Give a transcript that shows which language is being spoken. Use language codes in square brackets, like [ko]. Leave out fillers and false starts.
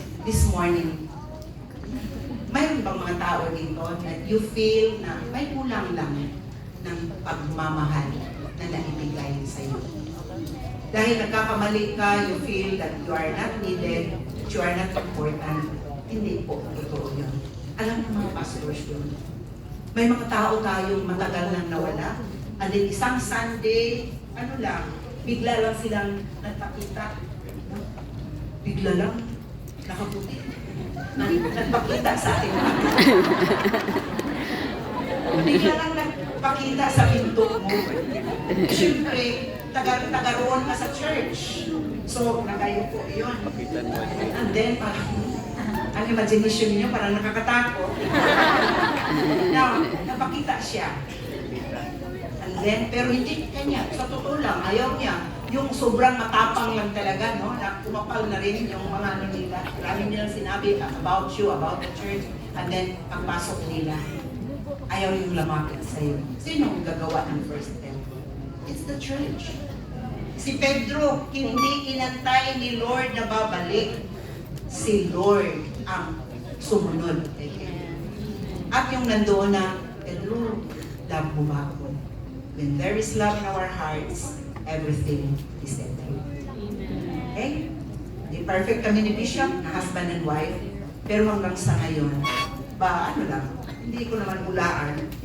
[en] this morning, [tl] mayroon bang mga tao dito [en] that you feel [tl] na may kulang lang ng pagmamahal na naibigay sa iyo? Dahil nagkakamali ka, [en] you feel that you are not needed, that you are not important. [tl] Hindi po, totoo yun. Alam ng mga pastors yun. May mga tao tayong matagal nang nawala. And then isang Sunday, ano lang, bigla lang silang nagpakita. Bigla lang, nakaputi. Nagpakita sa atin. Bigla lang nagpakita sa pinto mo. Siyempre, taga-roon ka sa church. So, nakayupo yun. And then, parang, ang imagination niyo parang nakakatakot. Now, napakita siya. And then, pero hindi kanya, sa totoo lang, ayaw niya. Yung sobrang matapang lang talaga, no? Na kumapal na rin yung mga ano nila. Marami nilang sinabi [en] about you, about the church. [tl] And then, pagpasok nila, ayaw yung lumapit sa'yo. Sino ang gagawa ng first step? [en] It's the church. [tl] Si Pedro, hindi inantay ni Lord na babalik. Si Lord ang sumunod kay Pedro. At yung nandoon na, Pedro, love mo ba ako? [en] When there is love in our hearts, everything is settled. Okay? [tl] Hindi perfect kami ni Bishop, na husband and wife, pero hanggang sa ngayon, ano lang, hindi ko naman hulaan.